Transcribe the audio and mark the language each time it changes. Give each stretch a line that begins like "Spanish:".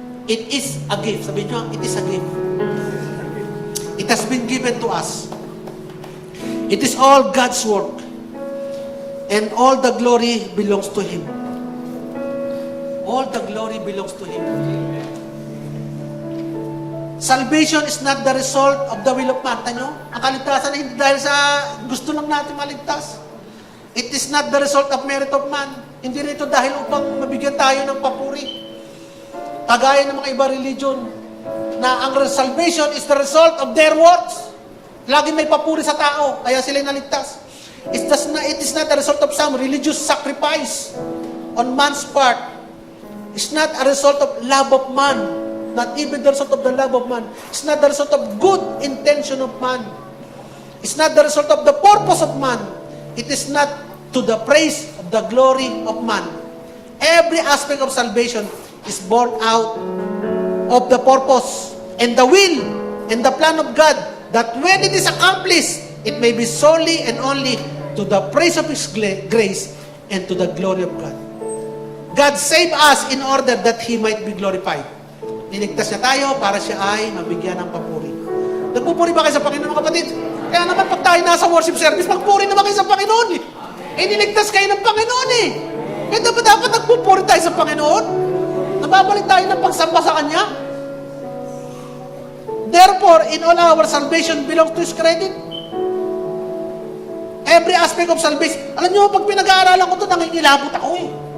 English: It is a gift.
Filipino: Sabihin nyo,
English: it is a gift. It has been given to us. It is all God's work. And all the glory belongs to Him. All the glory belongs to Him. Salvation is not the result of the will of man.
Filipino: Tanyo, ang kaligtasan ay hindi dahil sa gusto lang natin maligtas.
English: It is not the result of merit of man.
Filipino: Hindi rito dahil upang mabigyan tayo ng papuri. Kagaya ng mga iba religion, na ang salvation
English: is the result of their works.
Filipino: Lagi may papuri sa tao, kaya sila naligtas.
English: It is not the result of some religious sacrifice on man's part. It's not a result of love of man. Not even the result of the love of man. It's not the result of good intention of man. It's not the result of the purpose of man. It is not to the praise of the glory of man. Every aspect of salvation is born out of the purpose and the will and the plan of God, that when it is accomplished, it may be solely and only to the praise of His grace and to the glory of God. God saved us in order that He might be glorified.
Filipino: Niligtas niya tayo para siya ay mabigyan ng papuri. Nagpupuri ba kayo sa Panginoon, mga kapatid? Kaya naman pag tayo nasa worship service, magpuri naman kayo sa Panginoon eh. Niligtas kayo ng Panginoon eh. Kaya dapat nagpupuri tayo sa Panginoon. Nababalik tayo ng pagsamba sa Kanya.
English: Therefore, in all our salvation belongs to His credit. Every aspect of salvation.
Filipino: Alam niyo, pag pinag-aaralan ko ito, nangingilabot ako eh.